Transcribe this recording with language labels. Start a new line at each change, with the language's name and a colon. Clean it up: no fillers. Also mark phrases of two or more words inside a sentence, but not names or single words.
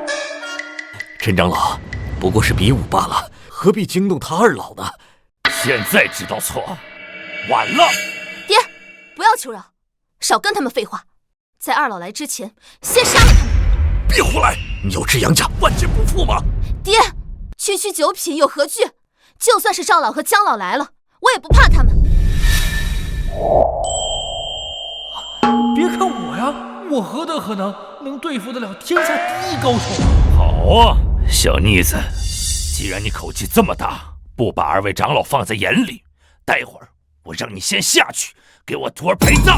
Chinese: 陈長老不過是比武罷了，何必驚動他二老呢？現在知道錯，晚了。爹，不要求饒，少跟他們廢話，在二老來之前，先殺了他們。別胡來！你要置楊家萬劫不復嗎？爹，區區九品有何懼？就算是趙老和姜老來了，我也不怕他們。別看我呀，我何德何能對付得了天下第一高手？好啊，小妮子，既然你口氣這麼大，不把二位長老放在眼裡，待會兒我讓你先下去，給我徒兒陪葬。